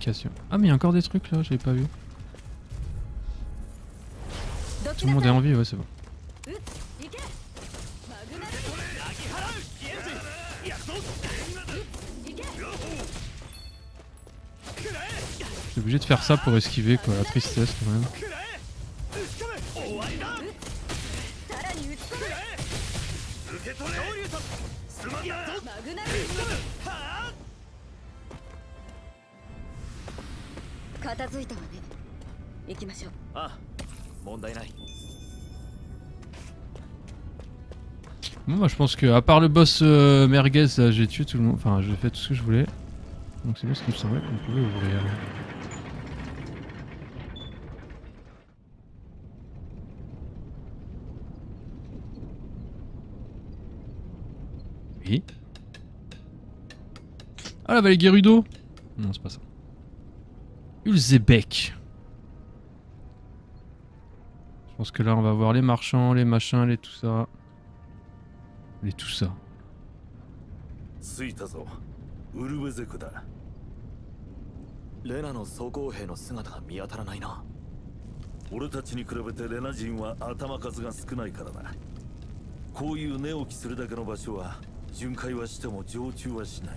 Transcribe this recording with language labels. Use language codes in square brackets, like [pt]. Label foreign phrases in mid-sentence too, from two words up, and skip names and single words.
[fr] Ah, mais il y a encore des trucs là, j'avais pas vu. tout le monde est en vie, ouais, c'est bon. Je suis obligé de faire ça pour esquiver, quoi, la tristesse quand même. [ja] Ah, 問題ない。 [fr] Bon bah je pense que à part le boss merguez, j'ai tué tout le monde, enfin j'ai fait tout ce que je voulais. Donc c'est bien ce qui me semblait qu'on pouvait ouvrir. Oui. Ah la vallée Gerudo. Non c'est pas ça. Ulzebek. Je pense que là on va voir les marchands, les machins, les tout ça. Les tout ça. [ja] 着いたぞウルベゼクだレナの装甲兵の姿が見当たらないな。俺たちに比べてレナ人は頭数が少ないからなこういう寝起きするだけの場所は巡回はしても常駐はしない